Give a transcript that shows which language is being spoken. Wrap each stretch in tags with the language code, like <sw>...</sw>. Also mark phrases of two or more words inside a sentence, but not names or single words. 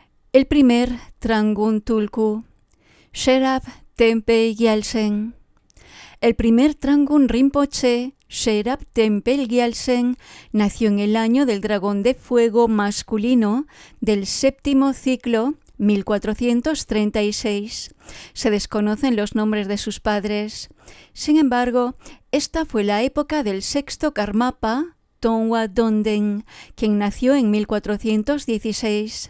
<es>El primer Trangun Tulku, Sherab Tempe Gyaltsen. El primer Trangun Rinpoche, Sherab Tempe Gyaltsen, nació en el año del dragón de fuego masculino del séptimo ciclo 1436. Se desconocen los nombres de sus padres. Sin embargo, esta fue la época del sexto Karmapa, Tongwa Donden, quien nació en 1416.</es>